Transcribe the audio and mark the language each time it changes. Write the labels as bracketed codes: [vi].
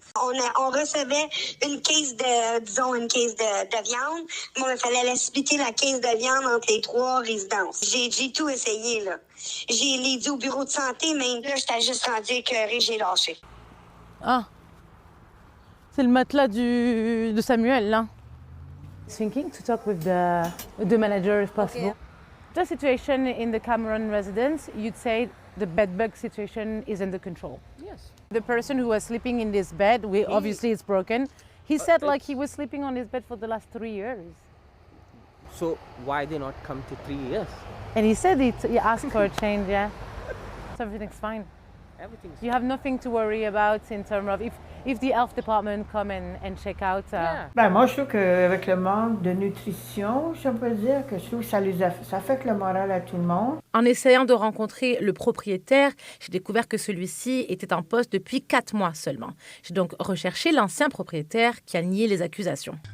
[fr] On recevait une caisse de viande, mais il fallait la splitter la caisse de viande entre les 3 résidences. J'ai tout essayé, là. J'ai les dit au bureau de santé, mais là, j'étais juste rendue écœurée, j'ai lâché. Ah, c'est le matelas de Samuel, là. [en] Thinking to talk with the manager if possible. Okay. The situation in the Cameron residence, you'd say the bed bug situation is under control. Yes. The person who was sleeping in this bed, obviously it's broken. He said like he was sleeping on his bed for the last 3 years. So why they not come to 3 years? And he said he asked for a change, yeah. So everything's fine. Everything's You have nothing to worry about in terms of if the health department come and check out. Yeah. [fr] Ben, moi, je trouve qu'avec le manque de nutrition, je peux dire que je trouve que ça affecte le moral à tout le monde. En essayant de rencontrer le propriétaire, j'ai découvert que celui-ci était en poste depuis 4 mois seulement. J'ai donc recherché l'ancien propriétaire qui a nié les accusations.